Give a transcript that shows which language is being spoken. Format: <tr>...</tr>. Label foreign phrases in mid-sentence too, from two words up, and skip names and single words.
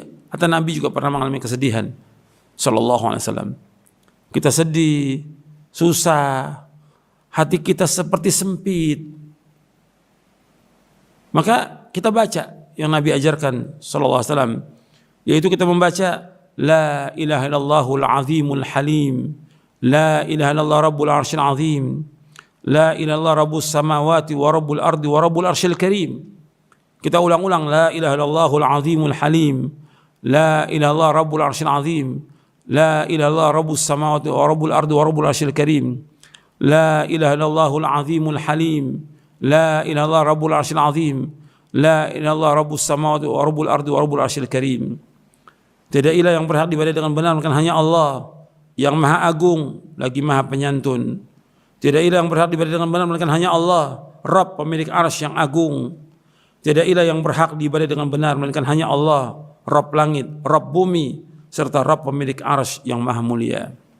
<id>Atau Nabi juga pernah mengalami kesedihan.</id> <ar>صلى الله عليه وسلم.</ar> <id>Kita sedih, susah, hati kita seperti sempit. Maka kita baca yang Nabi ajarkan</id> <ar>صلى الله عليه وسلم,</ar> <id>yaitu kita membaca</id> <ar>لا إله إلا الله العظيم الحليم، لا إله إلا الله رب العرش العظيم، لا إله إلا الله رب السماوات ورب الأرض ورب العرش الكريم.</ar> <id>Kita ulang-ulang</id> <ar>لا إله إلا الله العظيم الحليم، لا إله إلا الله رب العرش العظيم، لا إله إلا الله رب السماوات ورب الأرض ورب العرش الكريم، لا إله إلا الله العظيم الحليم، لا إله إلا الله رب العرش العظيم، لا إله إلا الله رب السماوات ورب الأرض ورب العرش الكريم.</ar> <id>Tidak ilah yang berhak diibadahi dengan benar melainkan hanya Allah yang maha agung lagi maha penyantun. Tidak ilah yang berhak diibadahi dengan benar melainkan hanya Allah, Rabb pemilik arsy yang agung. Tidak ilah yang berhak diibadahi dengan benar melainkan hanya Allah, Rabb langit, Rabb bumi, serta Rabb pemilik arsy yang maha mulia.</id>